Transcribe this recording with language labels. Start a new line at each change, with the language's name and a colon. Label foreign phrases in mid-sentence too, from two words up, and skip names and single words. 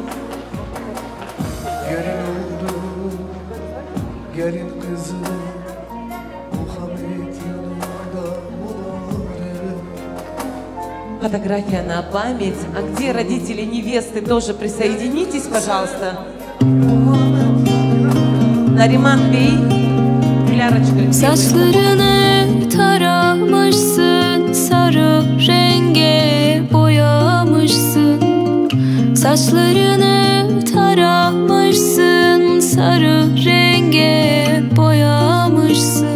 Turkish: Gelin oldu, gelin kızı, Muhammed yanında mübarek.
Russian: Фотография на память. А где родители невесты? Тоже присоединитесь, пожалуйста. Нариман Бey, Dilara'cığım.
Turkish: Saçlarını taramışsın, sarı renge boyamışsın. Saçlarını taramışsın, sarı renge boyamışsın.